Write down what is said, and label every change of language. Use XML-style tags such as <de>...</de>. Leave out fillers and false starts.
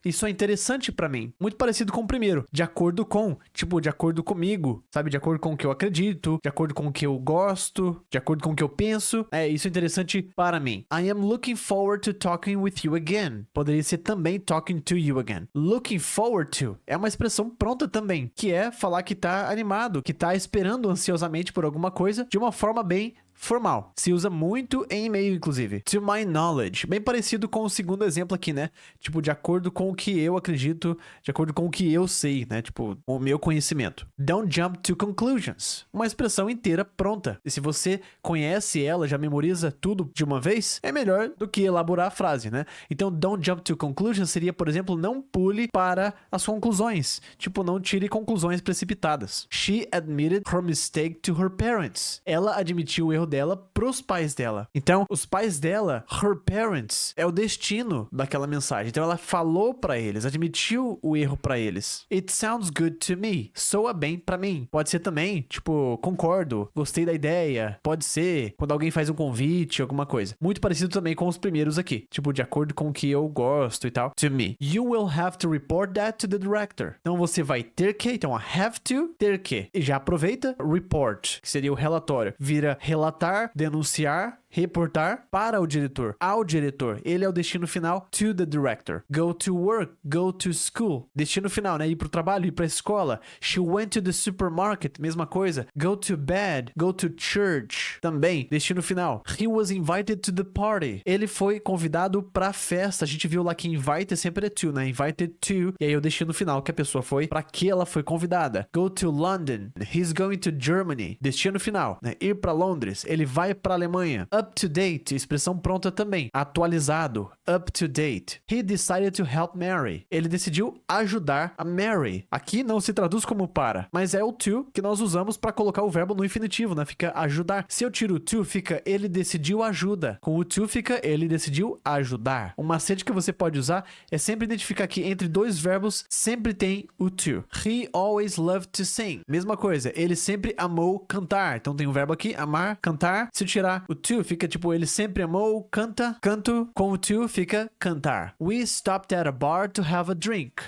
<pt>Isso é interessante pra mim. Muito parecido com o primeiro. De acordo com. Tipo, de acordo comigo. Sabe? De acordo com o que eu acredito. De acordo com o que eu gosto. De acordo com o que eu penso. Isso é interessante para mim.</pt> <en>I am looking forward to talking with you again.</en> <pt>Poderia ser também</pt> <en>talking to you again.</en> <pt>Looking forward to é uma expressão pronta também. Que é falar que tá animado. Que tá esperando desejando ansiosamente por alguma coisa de uma forma bem formal. Se usa muito em e-mail, inclusive. To my knowledge. Bem parecido com o segundo exemplo aqui, né? Tipo, de acordo com o que eu acredito, de acordo com o que eu sei, né? Tipo, o meu conhecimento.</pt> <en>Don't jump to conclusions.</en> <pt>Uma expressão inteira pronta. E se você conhece ela, já memoriza tudo de uma vez, é melhor do que elaborar a frase, né? Então,</pt> <en>don't jump to conclusions</en> <pt>seria, por exemplo, não pule para as conclusões. Tipo, não tire conclusões precipitadas.</pt> <en>She admitted her mistake to her parents.</en> <pt>Ela admitiu o erro dela pros pais dela. Então, os pais dela, her parents, é o destino daquela mensagem. Então, ela falou pra eles, admitiu o erro pra eles.</pt> <en>It sounds good to me.</en> <pt>Soa bem pra mim. Pode ser também, tipo, concordo, gostei da ideia. Pode ser quando alguém faz um convite, alguma coisa. Muito parecido também com os primeiros aqui. Tipo, de acordo com o que eu gosto e tal. To me.</pt> <en>You will have to report that to the director.</en> <pt>Então, você vai ter que, então, have to, ter que. E já aproveita, report, que seria o relatório. Vira relatar, denunciar, reportar para o diretor, ao diretor. Ele é o destino final,</pt> <en>to the director. Go to work, go to school.</en> <pt>Destino final, né? Ir pro trabalho, ir pra escola.</pt> <en>She went to the supermarket,</en> <pt>mesma coisa.</pt> <en>Go to bed, go to church.</en> <pt>Também, destino final.</pt> <en>He was invited to the party.</en> <pt>Ele foi convidado pra festa. A gente viu lá que invite sempre é to, né? Invited to. E aí o destino final que a pessoa foi, pra que ela foi convidada.</pt> <en>Go to London. He's going to Germany.</en> <pt>Destino final, né? Ir pra Londres. Ele vai pra Alemanha.</pt> <en>Up to date,</en> <pt>expressão pronta também. Atualizado, up to date.</pt> <en>He decided to help Mary.</en> <pt>Ele decidiu ajudar a Mary. Aqui não se traduz como para, mas é o to que nós usamos para colocar o verbo no infinitivo, né? Fica ajudar. Se eu tiro o to, fica ele decidiu ajuda. Com o to fica ele decidiu ajudar. Um macete que você pode usar é sempre identificar que entre dois verbos sempre tem o to.</pt> <en>He always loved to sing.</en> <pt>Mesma coisa, ele sempre amou cantar. Então tem o verbo aqui, amar, cantar. Se eu tirar o to, fica tipo, ele sempre amou, canta, canto. Com o to, fica cantar.</pt> <en>We stopped at a bar to have a drink.</en>